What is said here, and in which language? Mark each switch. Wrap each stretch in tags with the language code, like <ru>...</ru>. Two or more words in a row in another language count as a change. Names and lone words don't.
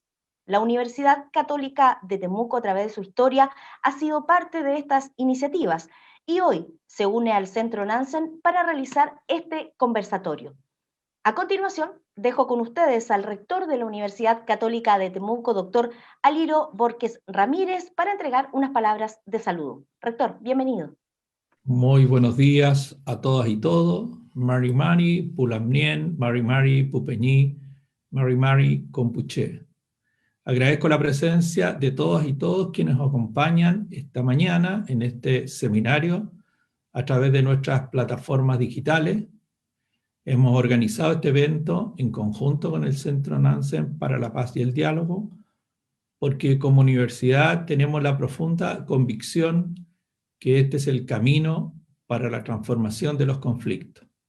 <es>La Universidad Católica de Temuco, a través de su historia, ha sido parte de estas iniciativas y hoy se une al Centro Nansen para realizar este conversatorio. A continuación, dejo con ustedes al rector de la Universidad Católica de Temuco, doctor Aliro Borges Ramírez, para entregar unas palabras de saludo. Rector, bienvenido. Muy buenos días a todas y todos.</es> <arn>Mari Mari, Pulamnien, Mari Mari, Pupeñí, Mari Mari, Compuché.</arn> <es>Agradezco la presencia de todas y todos quienes nos acompañan esta mañana en este seminario a través de nuestras plataformas digitales. Hemos organizado este evento en conjunto con el Centro Nansen para la Paz y el Diálogo, porque como universidad tenemos la profunda convicción que este es el camino para la transformación de los conflictos.</es>